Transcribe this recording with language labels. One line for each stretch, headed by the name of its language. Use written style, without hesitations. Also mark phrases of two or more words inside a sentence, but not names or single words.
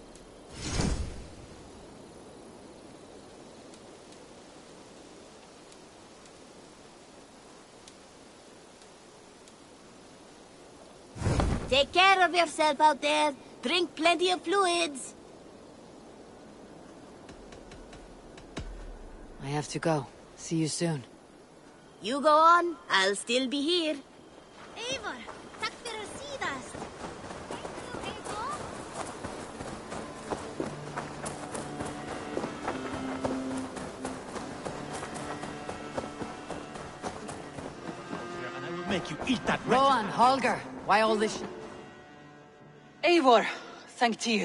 English: Take care of yourself out there. Drink plenty of fluids. I have to go. See you soon. You go on, I'll still be here. Eivor,
Icelandic: takk fyrir síðast.
English: And I will make you eat that Rowan, Holger, why all this? Eivor, thank Tyr.